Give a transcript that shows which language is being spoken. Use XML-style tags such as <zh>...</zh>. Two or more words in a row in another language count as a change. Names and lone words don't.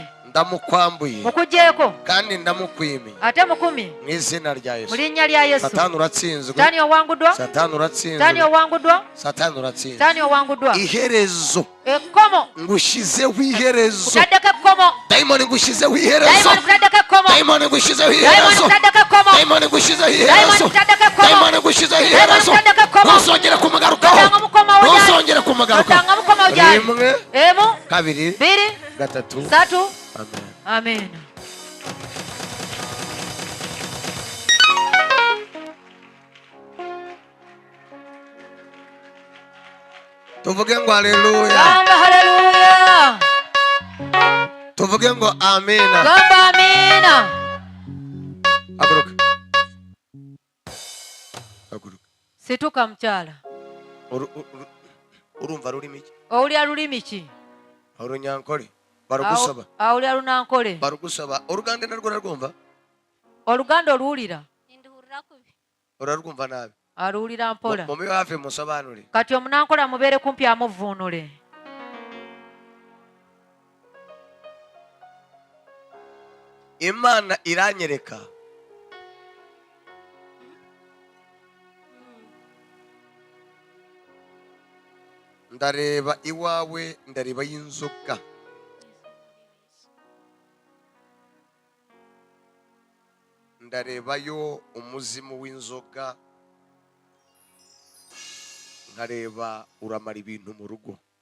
<rw>ndamukwambuye</rw> <lg>mukugyeko</lg> <rw>kandi ndamukwimiye</rw> <lg>ate mukumi</lg> <rw>mu izina rya mu Yesu.</rw> <lg>linnya lya yesu</lg> <rw>Satani uratsinzwe,</rw> <lg>sitaani owanguddwa</lg> <rw>Satani uratsinzwe,</rw> <lg>sitaani owanguddwa</lg> <rw>Satani uratsinzwe.</rw> <lg>sitaani owanguddwa</lg> <rw>Iherezo</rw> <lg>ekkomo</lg> <rw>ngushizeho iherezo,</rw> <lg>kutaddeko ekkomo</lg> <rw>dayimoni ngushizeho iherezo,</rw> <lg>dayimoni kutaddeko ekkomo</lg> <rw>dayimoni ngushizeho</rw> <lg>dayimoni</lg> <rw>iherezo,</rw> <lg>kutaddeko ekkomo</lg> <rw>dayimoni ngushizeho</rw> <lg>dayimoni</lg> <rw>iherezo,</rw> <lg>kutaddeko ekkomo</lg> <rw>dayimoni ngushizeho</rw> <lg>dayimoni</lg> <rw>iherezo.</rw> <lg>kutaddeko ekkomo</lg> <rw>Ntuzongere kumugarukaho,</rw> <lg>otanga mukoma wo gyali</lg> <rw>ntuzongere kumugarukaho.</rw> <lg>otanga mukoma wo gyali</lg> <rw>Rimwe,</rw> <lg>emu</lg> <rw>kabiri,</rw> <lg>bbiri</lg> <rw>gatatu.</rw> <lg>satu</lg> <rw>Amen.</rw> <lg>amen</lg> <rw>Tuvuge ngo haleluya,</rw> <lg>gamba haleluya</lg> <rw>tuvuge ngo amina.</rw> <lg>gamba amina</lg> <rw>Haguruka, haguruka.</rw> <lg>situka mukyala</lg> <rw>Urumva rurimi ki?</rw> <lg>owulira lulimi ki</lg> <rw>Orunyankole barugusaba,</rw> <lg>awulira lunankole</lg> <rw>barugusaba. Oruganda narwo narwumva,</rw> <lg>oluganda oluwulira</lg> <rw>Ninduhurira kubi. urarwumva nabi.</rw> <lg>aluwulira mpola</lg> <rw>Mube hafi musobanure.</rw> <lg>kati omunankola mubeere kumpi amuvuunule</lg> <rw>Imana iranyereka ndareba iwawe, ndareba y'inzoka, ndarebayo umuzimu w'inzoga, nkareba uramara ibintu mu rugo.</rw>